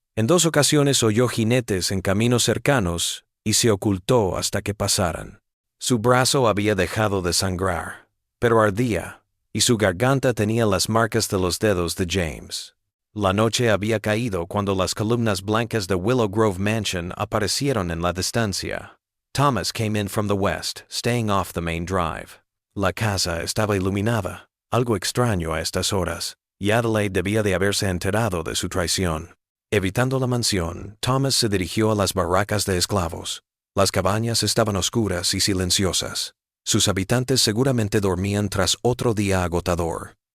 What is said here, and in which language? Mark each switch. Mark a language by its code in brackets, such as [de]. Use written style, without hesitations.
[es] En 2 ocasiones oyó jinetes en caminos cercanos y se ocultó hasta que pasaran. Su brazo había dejado de sangrar, pero ardía, y su garganta tenía las marcas de los dedos de James. La noche había caído cuando las columnas blancas de Willow Grove Mansion aparecieron en la distancia. [en] Thomas came in from the west, staying off the main drive. [es] La casa estaba iluminada, algo extraño a estas horas, y Adelaide debía de haberse enterado de su traición. Evitando la mansión, Thomas se dirigió a las barracas de esclavos. Las cabañas estaban oscuras y silenciosas. Sus habitantes seguramente dormían tras otro día agotador.